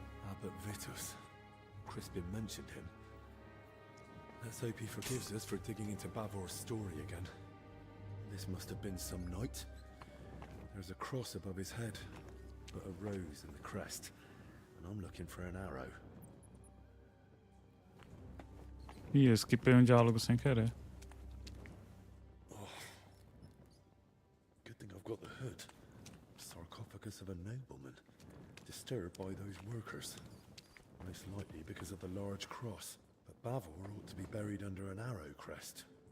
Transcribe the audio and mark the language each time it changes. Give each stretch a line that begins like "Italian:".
English: Abbot Vitus. Crispin mentioned him. Let's hope he forgives us for digging into Bavor's story again. This must have been some night. There's a cross above his head, but a rose in the crest. And I'm looking for an arrow.
Portuguese: Ih, eu esquipei um diálogo sem querer.
English: Good thing I've got the hood. Sarcophagus of a nobleman, disturbed by those workers. Most likely because of the large cross. But Bavor ought to be buried under an arrow crest.